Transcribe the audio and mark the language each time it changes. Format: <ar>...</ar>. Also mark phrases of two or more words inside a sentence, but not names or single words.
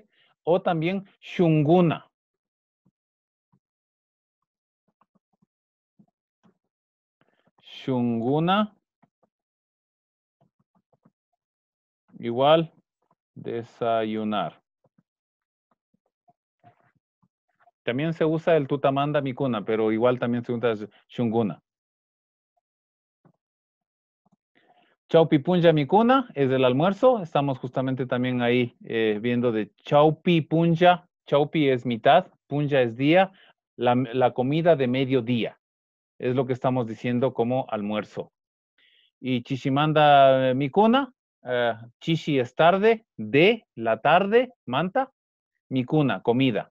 <es>O también shunguna. Shunguna. Igual, desayunar. También se usa el</es> <qu>tutamanda mikuna,</qu> <es>pero igual también se usa shunguna.</es> <qu>Chaupi punja mikuna</qu> <es>es el almuerzo. Estamos justamente también ahí viendo de</es> <qu>chaupi punja.</qu> <es>Chaupi es mitad, punja es día, la comida de mediodía. Es lo que estamos diciendo como almuerzo. Y</es> <qu>chichimanda mikuna,</qu> <es>chichi es tarde, de la tarde,</es> <qu>manta, mikuna,</qu> <es>comida.</es>